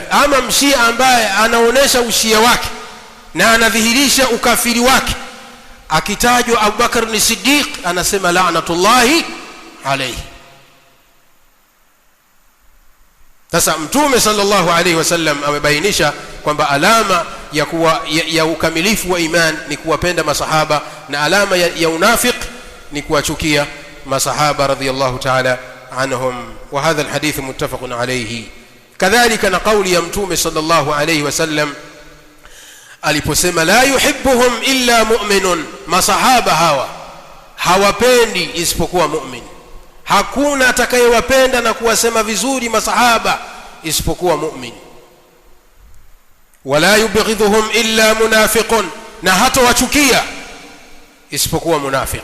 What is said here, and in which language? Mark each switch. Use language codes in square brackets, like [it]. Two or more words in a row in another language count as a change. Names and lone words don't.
[sw] Ama mshia ambaye anaonesha ushia wake na anadhihirisha ukafiri wake, akitajwa Abubakar ni Siddiq anasema [ar] لعنة الله عليه. [sw] Sasa mtume [ar] صلى الله عليه وسلم [sw] amebainisha kwamba alama ya ukamilifu wa iman ni kuwapenda masahaba, na alama ya unafiq ni kuwachukia masahaba [ar] رضي الله تعالى عنهم وهذا الحديث متفق عليه. كذلك نقول يا متوم صلى الله عليه وسلم aliposema لا يحبهم إلا مؤمن, [sw] masahaba hawa hawapendi isipokuwa mu'min. Hakuna atakayewapenda na kuwasema vizuri masahaba isipokuwa mu'min. [ar] ولا يبغضهم إلا منافق, [sw] na hata wachukia isipokuwa munafiq.